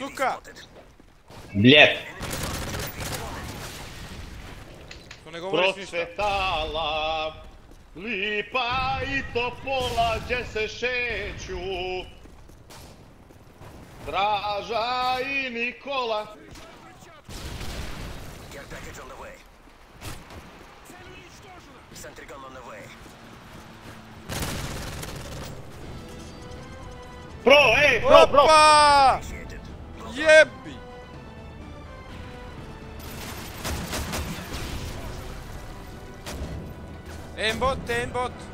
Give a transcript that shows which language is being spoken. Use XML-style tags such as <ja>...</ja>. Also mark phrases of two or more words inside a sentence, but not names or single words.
<ru>Сука!</ru> <en>spotted.</en> <ru>Bljet,</ru> <sr>To ne govoriš ništa. procvetala. Lipa i Topola gdje se šeću, Draža i Nikola.</sr> <en>Care package on the way. Sentry gun on the way. Bro!</en> <sr>Opa!</sr> <en>Initiated.</en> <sr>Jebi! Aimbot!</sr>